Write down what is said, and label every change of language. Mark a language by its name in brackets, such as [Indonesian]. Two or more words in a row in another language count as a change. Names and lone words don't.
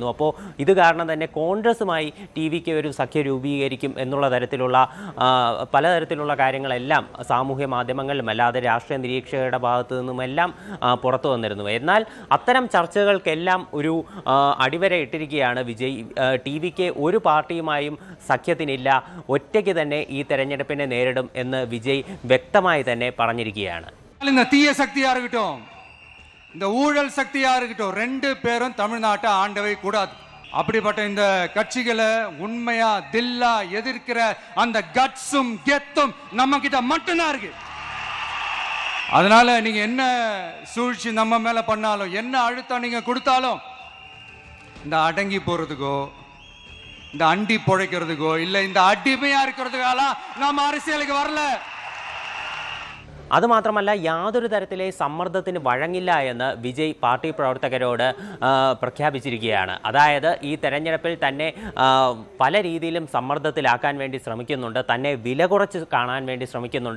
[Malayalam] അപ്പോൾ ഇത് കാരണം തന്നെ കോൺഗ്രസുമായി ടി.വി.കെ ഒരു സഖ്യം രൂപീകരിക്കും എന്നുള്ള തരത്തിലുള്ള പലതരത്തിലുള്ള കാര്യങ്ങളെല്ലാം സാമൂഹ്യ മാധ്യമങ്ങളിലും അല്ലാതെ രാഷ്ട്രീയ നിരീക്ഷകരുടെ ഭാഗത്തു നിന്നുമെല്ലാം പുറത്തു വന്നിരുന്നു. എന്നാൽ അത്തരം ചർച്ചകൾക്കെല്ലാം ഒരു അടിവര ഇട്ടിരിക്കുകയാണ് വിജയ്. ടി.വി.കെ ഒരു പാർട്ടിയുമായും സഖ്യത്തിനില്ല, ഒറ്റയ്ക്ക് തന്നെ ഈ തെരഞ്ഞെടുപ്പിനെ നേരിടും എന്ന് വിജയ് വ്യക്തമായി തന്നെ പറഞ്ഞിരിക്കുകയാണ്. [Tamil] இந்த தீய சக்தியா இருக்கட்டும், இந்த ஊழல் சக்தியா இருக்கட்டும், ரெண்டு பேரும் தமிழ்நாட்டை ஆண்டவை கூடாது. அப்படிப்பட்ட இந்த கட்சிகளை உண்மையா தில்லா எதிர்க்கிற அந்த கட்ஸும் கெத்தும் நம்ம கிட்ட மட்டும்தான் இருக்கு. அதனால நீங்க என்ன சூழ்ச்சி நம்ம மேல பண்ணாலும், என்ன அழுத்தம் நீங்க கொடுத்தாலும், இந்த அடங்கி போறதுக்கோ, இந்த அண்டி பொழைக்கிறதுக்கோ, இல்ல இந்த அடிமையா இருக்கிறதுக்கால நம்ம அரசியலுக்கு வரல. [Malayalam] അതുമാത്രമല്ല, യാതൊരു തരത്തിലെ സമ്മർദ്ദത്തിന് വഴങ്ങില്ല എന്ന് വിജയ് പാർട്ടി പ്രവർത്തകരോട് പ്രഖ്യാപിച്ചിരിക്കുകയാണ്. അതായത് ഈ തെരഞ്ഞെടുപ്പിൽ തന്നെ പല രീതിയിലും സമ്മർദ്ദത്തിലാക്കാൻ വേണ്ടി ശ്രമിക്കുന്നുണ്ട്, തന്നെ വില കുറച്ച് കാണാൻ വേണ്ടി ശ്രമിക്കുന്നുണ്ട്.